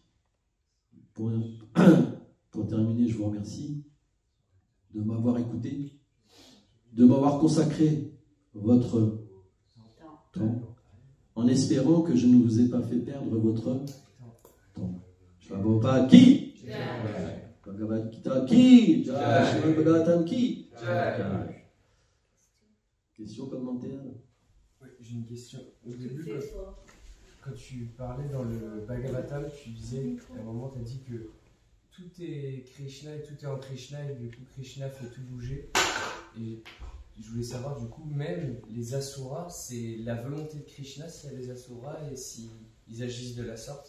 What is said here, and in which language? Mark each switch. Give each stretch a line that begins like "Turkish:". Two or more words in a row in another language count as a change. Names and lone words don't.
French: Pour terminer, je vous remercie de m'avoir écouté, de m'avoir consacré votre temps, en espérant que je ne vous ai pas fait perdre votre temps.
Hindi: प्रभुपाद की जय। भगवद् गीता की जय. श्रीमद् भागवतम् की जय.
French: Question, commentaire? Oui, j'ai une question. Au début, quand tu parlais dans le Bhagavatam, tu disais, à un moment, tu as dit que tout est Krishna et tout est en Krishna, et du coup, Krishna fait tout bouger. Et je voulais savoir, du coup, même les Asuras, c'est la volonté de Krishna s'il y a des Asuras et s'ils agissent de la sorte.